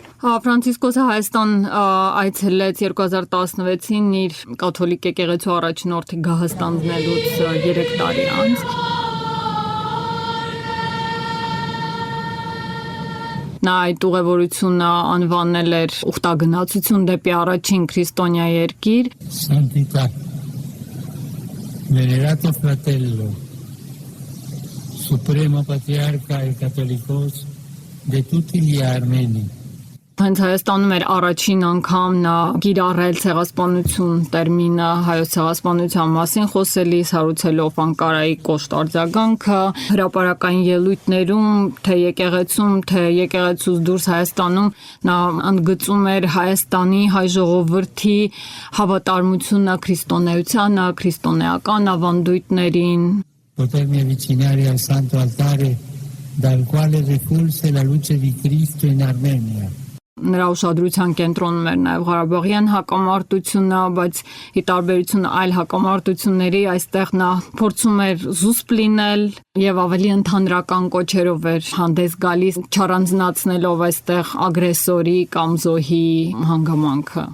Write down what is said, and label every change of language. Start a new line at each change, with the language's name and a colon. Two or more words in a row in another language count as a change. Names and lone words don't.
Armenian: Ֆրանցիսկոսը Հայաստան այցելեց 2016-ին իր կաթոլիկ եկեղեցու առաջնորդի գահստանձնելուց 3 տարի անց։ Նա այդ ուղևորությունը անվանել էր ուխտագնացություն դեպի առաջին քրիստոնյա երկիր։
Italian: Santità, venerato fratello, supremo patriarca e cattolicos de tutti gli armeni.
Armenian: Հենց Հայաստանում էր առաջին անգամ նա կիրառել ցեղասպանություն տերմինը հայոց ցեղասպանության մասին խոսելիս, հարուցելով Անկարայի կոշտ արձագանքը, հրապարակային ելույթներում, թե եկեղեցում, թե եկեղեցուց դուրս Հայաստանում նա ընդգծում էր Հայաստանի հայ ժողովրդի հավատարմությունը քրիստոնեությանը, քրիստոնեական ավանդույթներին։
Italian: Potermi avvicinare al santo altare dal quale rifulse la luce di Cristo in Armenia.
Armenian: Նրա ուշադրության կենտրոնում էր նաև Ղարաբաղյան հակամարտությունը, բայց ի տարբերություն այլ հակամարտությունների այստեղ նա փորձում էր զուսպ լինել եւ ավելի ընդհանրական կոչերով էր հանդես գալիս, չառանձնացնելով այստեղ ագրեսորի կամ զոհի հանգամանքը։